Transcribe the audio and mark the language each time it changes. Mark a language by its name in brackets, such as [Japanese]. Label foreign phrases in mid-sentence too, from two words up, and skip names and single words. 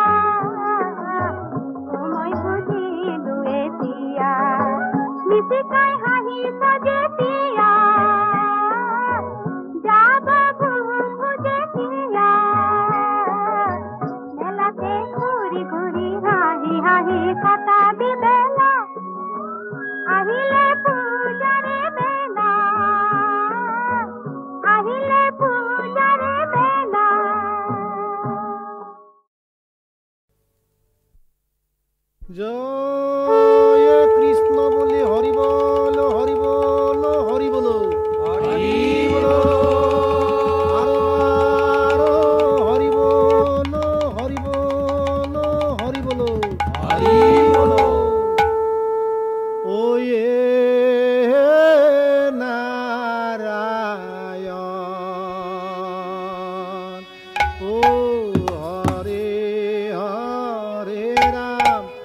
[Assamese] মিছিকাই হাঁহি যেতিয়া যাব যেতিয়া মেলাতে ঘূৰি ঘূৰি হাঁহি হাঁহি কটাবি বেলা আহিলে পূজাৰে বেলা আহিলে পূজাৰে বেলা জয় কৃষ্ণ বলি হরি বল হরি বল হরি বল হরি বল হরি বল হরি বল হরি বল হরি বল ওয়ে নারায়ণ ও হরে হরে রাম